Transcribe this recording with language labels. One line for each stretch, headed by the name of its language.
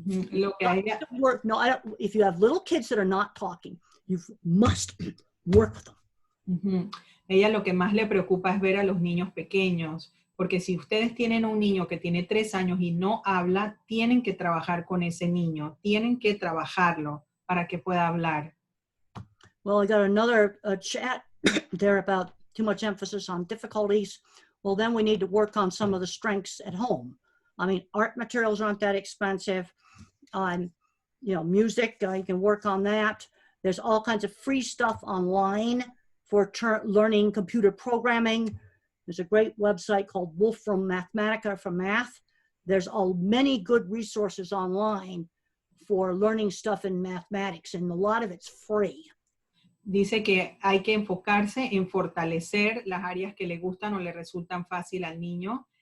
Spanish: Lo que ella,
English: if you have little kids that are not talking, you must work with them.
Spanish: Ella lo que más le preocupa es ver a los niños pequeños, porque si ustedes tienen un niño que tiene 3 años y no habla, tienen que trabajar con ese niño, tienen que trabajarlo para que pueda hablar.
English: Well, I got another chat there about too much emphasis on difficulties. Well, then we need to work on some of the strengths at home. I mean, art materials aren't that expensive. Music, you can work on that. There's all kinds of free stuff online for learning computer programming. There's a great website called Wolfram Mathematica for math. There's many good resources online for learning stuff in mathematics, and a lot of it's free.
Spanish: Dice que hay que enfocarse en fortalecer las áreas que le gustan o le resultan fácil al niño.